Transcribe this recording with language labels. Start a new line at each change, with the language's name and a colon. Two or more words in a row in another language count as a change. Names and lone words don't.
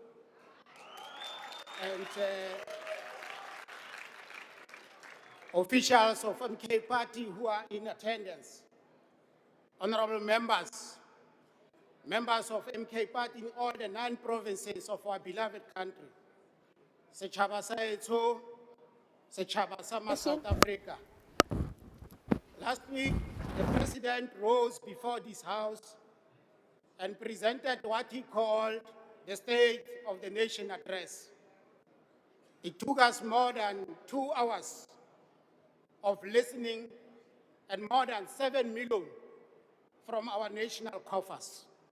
English: and officials of MK Party who are in attendance, honorable members of MK Party in all the 9 provinces of our beloved country,
Southern Sotho: Setjhaba sa heso, Setjhaba sa ma South Africa.
English: Last week, the President rose before this House and presented what he called the State of the Nation address. It took us more than 2 hours of listening and more than 7 million from our national coffers.